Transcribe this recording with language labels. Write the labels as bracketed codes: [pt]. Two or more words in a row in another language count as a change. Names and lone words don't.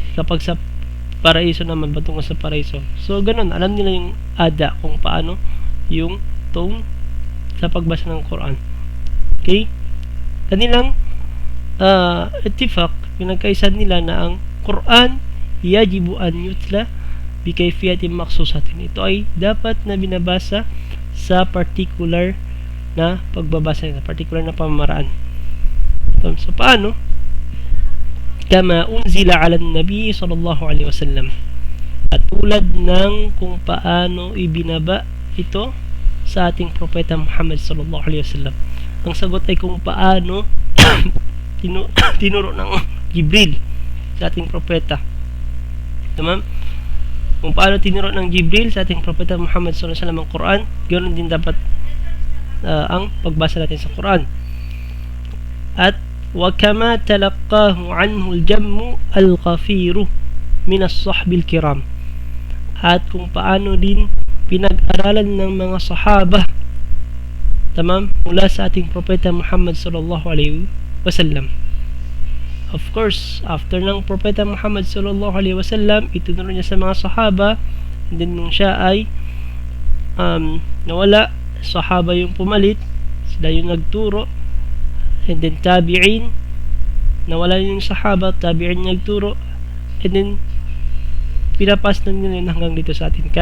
[tl] Kapag sa paraiso naman, patungkol sa paraiso. So, ganun, alam nila yung ada, kung paano yung tone sa pagbasa ng Quran. Okay? Kanilang ittifaq, pinagkaisa nila na ang Quran [ar] yajibu an yutla bi kayfiyatin maksusatin. [tl] Ito ay dapat na binabasa sa particular na pagbabasa, sa particular na pamamaraan. So, paano? [ar] Kama unzila ala nabi sallallahu alaihi wasallam. [tl] At tulad ng kung paano ibinaba ito sa ating propeta Muhammad [ar] sallallahu alaihi wasallam. [tl] Ang sagot ay kung paano tinuro ng Jibril sa ating propeta. Tama? Kung paano tinuro ng Jibril sa ating propeta Muhammad [ar] sallallahu alaihi wasallam [tl] ang Quran, ganoon din dapat ang pagbasa natin sa Quran. [ar] At وكما تلقاه عنه الجم الغفير من الصحب الكرام. [tl] At kung paano din pinag-aralan ng mga sahaba, tamam, mula sa ating propeta Muhammad [ar] sallallahu alaihi wasallam. [en] Of course, after [tl] ng propeta Muhammad [ar] sallallahu alaihi wasallam, [tl] itinuro niya sa mga sahaba, [en] and then [tl] nung siya ay nawala, sahaba yung pumalit, sila yung nagturo, [en] and then [tl] tabi'in, nawala yung sahaba, tabi'in nagturo, [en] and then [tl] pinapas na nila yun hanggang dito sa atin.